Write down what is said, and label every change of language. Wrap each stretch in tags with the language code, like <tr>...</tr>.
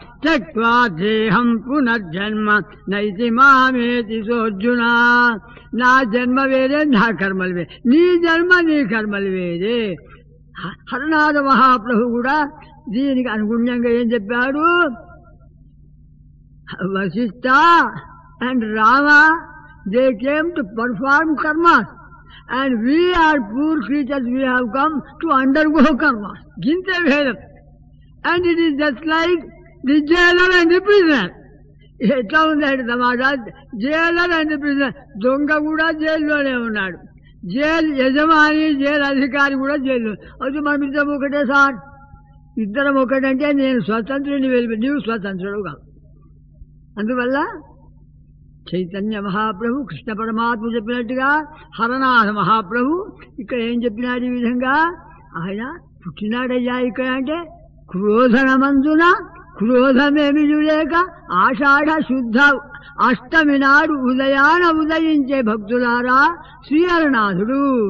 <sa>త్యక్వా దేహం పునర్జన్మ నైతి మామేతి సోర్జున.</sa> <te>నా జన్మ వేరే, నా కర్మలు వేరే, నీ జన్మ నీ కర్మలు వేరే. హరనాథ మహాప్రభు కూడా దీనికి అనుగుణ్యంగా ఏం చెప్పాడు?</te> <en>Vashishta and Rama, they came to perform karmas, and we are poor creatures, we have come to undergo karmas. Ginte Vedam. And it is just like the jailer and the prisoner.</en> <te>ఎట్లా ఉందండి సమాజా?</te> <en>Jailer and prisoner.</en> <te>దొంగ కూడా జైల్లోనే ఉన్నాడు, jail యజమాని jail అధికారి కూడా jail. అయితే మనం ఇద్దరం ఒకటే సార్, ఇద్దరం ఒకటంటే నేను స్వతంత్రుని వెళ్ళి నీవు స్వతంత్రుడు కాదు. అందువల్ల చైతన్య మహాప్రభు కృష్ణ పరమాత్మ చెప్పినట్టుగా హరనాథ మహాప్రభు ఇక్కడ ఏం చెప్పినాడు? ఈ విధంగా ఆయన పుట్టినాడయ్యా ఇక్కడ అంటే క్రోధనమందున, క్రోధమేమి లేక ఆషాఢ శుద్ధ అష్టమి నాడు ఉదయాన ఉదయించే భక్తులారా శ్రీహరనాథుడు.</te>